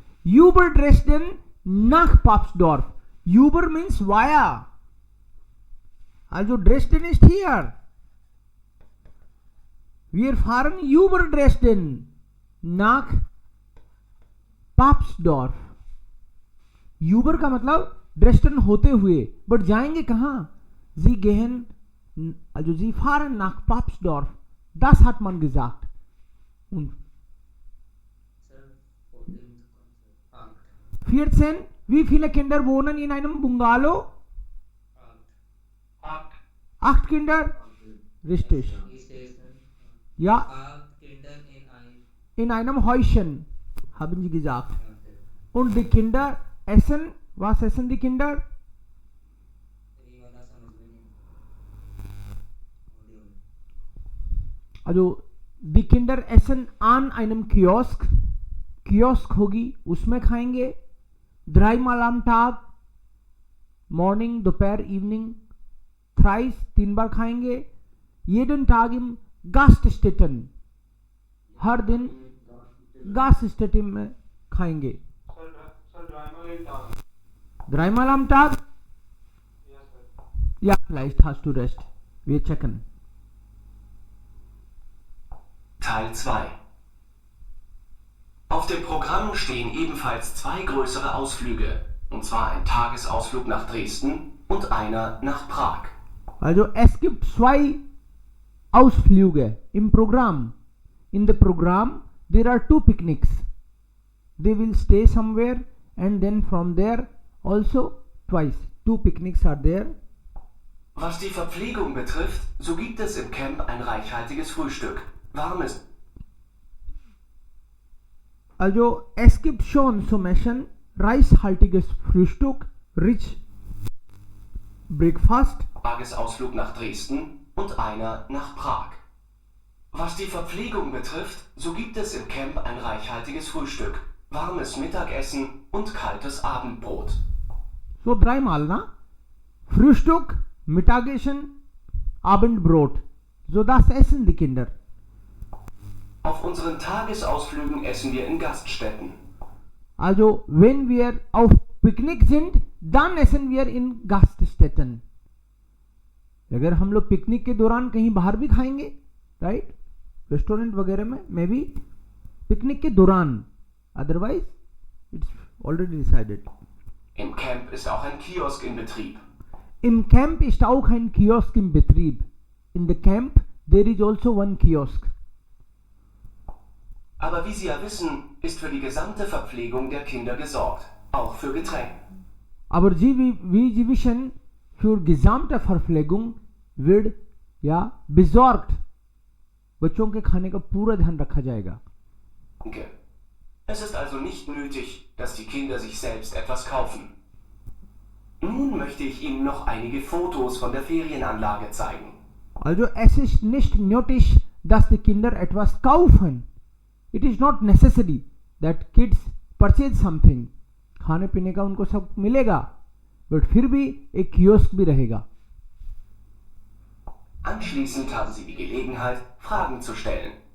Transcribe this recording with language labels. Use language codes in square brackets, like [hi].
[de] Über Dresden nach Papsdorf. [en] Über means via. [de] Also Dresden ist hier. Wir fahren über Dresden nach Papsdorf. [hi] Über का मतलब ड्रेस्टन होते हुए, but जाएंगे कहाँ? [de] Sie gehen, also sie fahren nach Papsdorf. Das hat man gesagt. Und [en] Sir, 14th concept. 14. [de] Wie viele Kinder wohnen in einem Bungalow? 8. 8 Kinder? Richtig. [en] He says, [de] Ja, 8 Kinder in ein. in einem Häuschen, haben sie gesagt. Und die Kinder essen, was essen die Kinder? [hi] ये वाला समझ में नहीं audio में. [de] Also die Kinder essen an einem Kiosk. [hi] Kiosk होगी, उसमें खाएंगे. [de] dreimal am Tag, [hi] Morning, दोपहर, [en] Evening, thrice, [hi] 3 बार खाएंगे. [de] jeden Tag im Gaststätten, [hi] हर दिन Gaststätten में खाएंगे. [de] Sir, dreimal in Tag. Dreimal am Tag? [en] Yes, sir. [de] Ja, vielleicht hast du recht. Wir checken. Teil 2. Auf dem Programm stehen ebenfalls 2 größere Ausflüge, und zwar ein Tagesausflug nach Dresden und einer nach Prag. Also es gibt 2 Ausflüge im Programm. [en] In the program there are 2 picnics. They will stay somewhere and then from there also twice. 2 picnics are there. [de] Was die Verpflegung betrifft, so gibt es im Camp ein reichhaltiges Frühstück, warmes Also es gibt schon zum Essen reichhaltiges Frühstück, [en] rich breakfast. [de] Tagesausflug nach Dresden und einer nach Prag. Was die Verpflegung betrifft, so gibt es im Camp ein reichhaltiges Frühstück, warmes Mittagessen und kaltes Abendbrot. So dreimal, na? Frühstück, Mittagessen, Abendbrot. So das essen die Kinder. Auf unseren Tagesausflügen essen wir in Gaststätten. Also wenn wir auf Picknick sind, dann essen wir in Gaststätten. [hi] अगर हम लोग picnic के दौरान कहीं बाहर भी खाएंगे, right, restaurant वगैरह में, मे बी पिकनिक के दौरान, [en] Otherwise it's already decided. [de] Im Camp ist auch ein Kiosk in Betrieb. Im Camp ist auch ein Kiosk im Betrieb. [en] In the camp there is also one kiosk. [de] Aber wie Sie ja wissen, ist für die gesamte Verpflegung der Kinder gesorgt, auch für Getränke. Aber wie Sie wissen, für gesamte Verpflegung wird ja besorgt. [hi] बच्चों के खाने का पूरा ध्यान रखा जाएगा. [de] Es ist also nicht nötig, dass die Kinder sich selbst etwas kaufen. Nun möchte ich Ihnen noch einige Fotos von der Ferienanlage zeigen. Also es ist nicht nötig, dass die Kinder etwas kaufen. [en] It is not necessary that kids purchase something. [hi] खाने पीने का उनको सब मिलेगा, but फिर भी एक kiosk भी रहेगा. [de] Anschließend haben Sie die Gelegenheit, Fragen zu stellen.